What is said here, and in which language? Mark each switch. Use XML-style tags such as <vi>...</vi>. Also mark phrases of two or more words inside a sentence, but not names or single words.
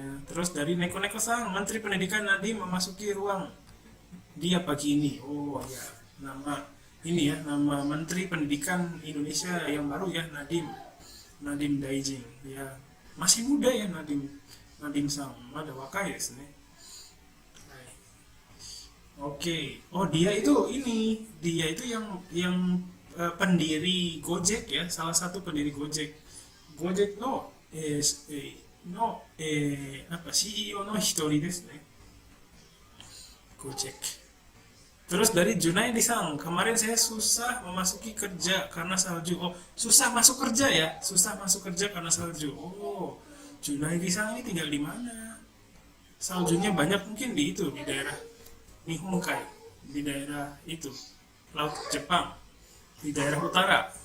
<id>Terus dari Neko-Neko-san, Menteri Pendidikan Nadiem memasuki ruang dia pagi ini. Oh ya, nama Menteri Pendidikan Indonesia yang baru ya, Nadiem Daijin ya. Masih muda ya Nadiem-san.</id> <ja>Ada 若いですね.</ja> <id>Oke. Oh, dia itu yang pendiri Gojek ya, salah satu pendiri Gojek.</id> <ja>Gojek no CEO no hitori desu ne.</ja> <id>Gojek. Terus dari Junaidi-san, kemarin saya susah memasuki kerja karena salju. Oh, susah masuk kerja ya? Susah masuk kerja karena salju. Oh, Junaidi-san ini tinggal di mana? Saljunya banyak mungkin di daerah Nihonkai, di daerah itu, Laut Jepang, di daerah utara.</id>